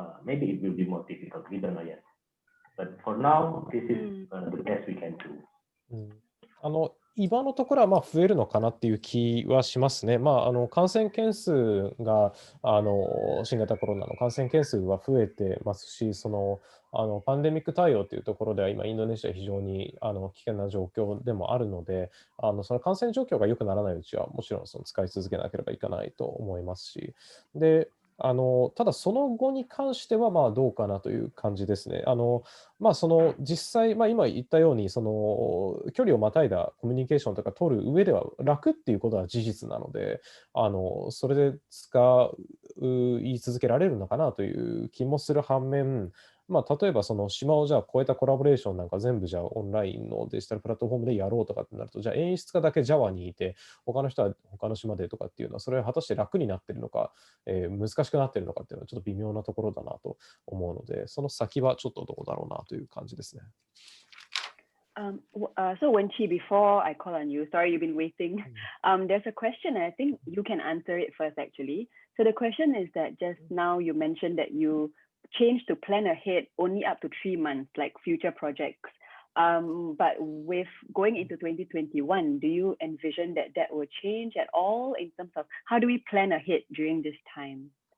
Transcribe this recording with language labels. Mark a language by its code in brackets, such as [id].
[en] Maybe it will be more difficult. We don't know yet. But for now, this is the best we can do. [ja] 今のところは増えるのかなっていう気はしますね。感染件数が新型コロナの感染件数は増えてますし、そのパンデミック対応というところでは今インドネシア非常に危険な状況でもあるので、その感染状況が良くならないうちはもちろんその使い続けなければいけないと思いますし、でただその後に関してはまあどうかなという感じですね。実際、今言ったように距離をまたいだコミュニケーションとか取る上では楽っていうことは事実なので、それで言い続けられるのかなという気もする反面、例えば島をじゃあ超えたコラボレーションなんか全部じゃあオンラインのデジタルプラットフォームでやろうとかってなると、じゃあ演出家だけ Java にいて、他の人は他の島でとかっていうのは、それは果たして楽になってるのか、難しくなってるのかっていうのはちょっと微妙なところだなと思うので、その先はちょっとどうだろうなという感じですね。 [en] So Wenchi, before I call on you, sorry you've been waiting. There's a question, and I think you can answer it first actually. So the question is that just now you mentioned that you changed to plan ahead only up to 3 months, like future projects. But with going into 2021, do you envision that that will change at all in terms of how do we plan ahead during this time?